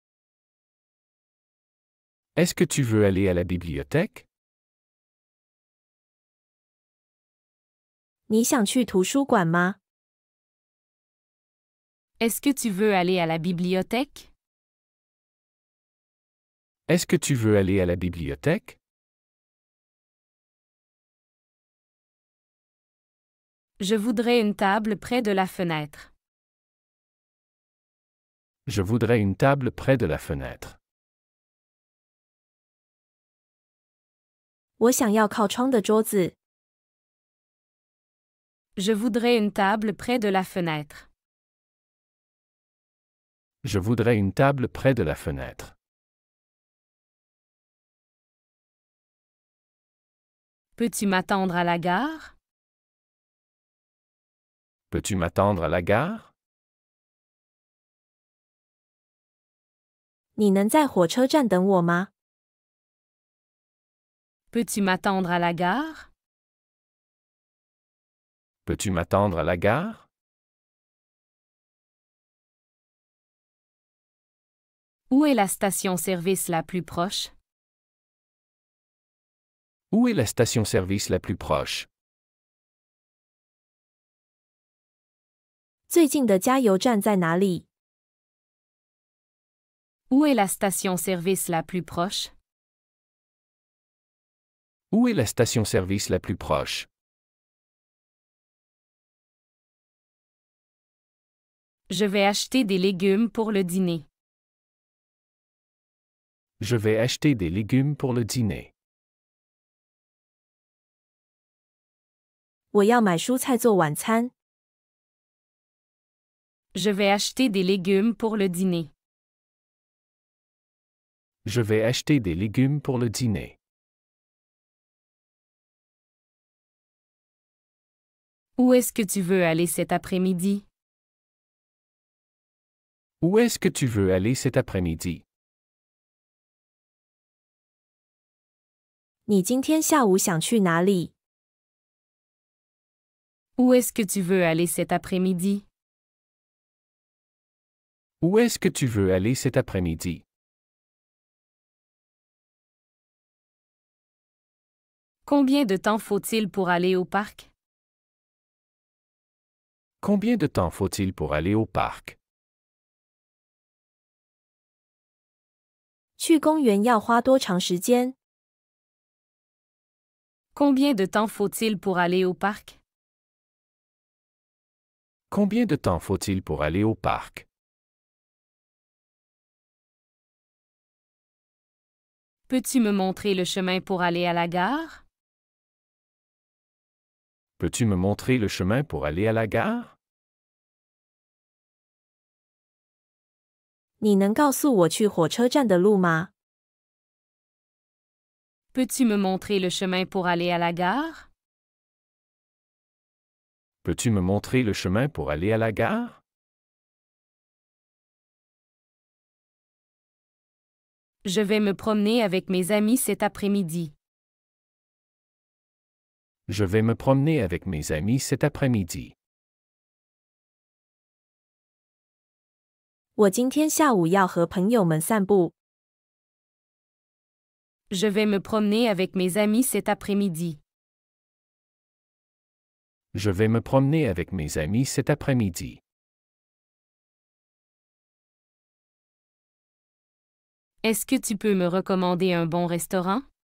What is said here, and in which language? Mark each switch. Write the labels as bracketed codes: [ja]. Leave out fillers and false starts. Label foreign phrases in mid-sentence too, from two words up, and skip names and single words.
[fr] Est-ce que tu veux aller à la bibliothèque? [zh] 你想去图书馆吗？ [fr] Est-ce que tu veux aller à la bibliothèque? Est-ce que tu veux aller à la bibliothèque? Je voudrais une table près de la fenêtre. Je voudrais une table près de la fenêtre. [zh] 我想要靠窗的桌子。 [fr] Je voudrais une table près de la fenêtre. Je voudrais une table près de la fenêtre. Peux-tu m'attendre à la gare? Peux-tu m'attendre à la gare? [zh] 你能在火车站等我吗？ [fr] Peux-tu m'attendre à la gare? Peux-tu m'attendre à la gare? Où est la station-service la plus proche? Où est la station-service la plus proche? [zh] 最近的加油站在哪里？ [fr] Où est la station-service la plus proche? Où est la station-service la plus proche? Je vais acheter des légumes pour le dîner. Je vais acheter des légumes pour le dîner. [zh] 我要买蔬菜做晚餐。 [fr] Je vais acheter des légumes pour le dîner. Je vais acheter des légumes pour le dîner. Où est-ce que tu veux aller cet après-midi? Où est-ce que tu veux aller cet après-midi? [zh] 你今天下午想去哪里？ [fr] Où est-ce que tu veux aller cet après-midi? Où est-ce que tu veux aller cet après-midi? Combien de temps faut-il pour aller au parc? Combien de temps faut-il pour aller au parc? [zh] 去公园要花多长时间？ [fr] Combien de temps faut-il pour aller au parc? Combien de temps faut-il pour aller au parc? Peux-tu me montrer le chemin pour aller à la gare? Peux-tu me montrer le chemin pour aller à la gare? [zh] 你能告诉我去火车站的路吗？ [fr] Peux-tu me montrer le chemin pour aller à la gare? Peux-tu me montrer le chemin pour aller à la gare? Je vais me promener avec mes amis cet après-midi. Je vais me promener avec mes amis cet après-midi. [zh] 我今天下午要和朋友们散步。 [fr] Je vais me promener avec mes amis cet après-midi. Je vais me promener avec mes amis cet après-midi. Est-ce que tu peux me recommander un bon restaurant?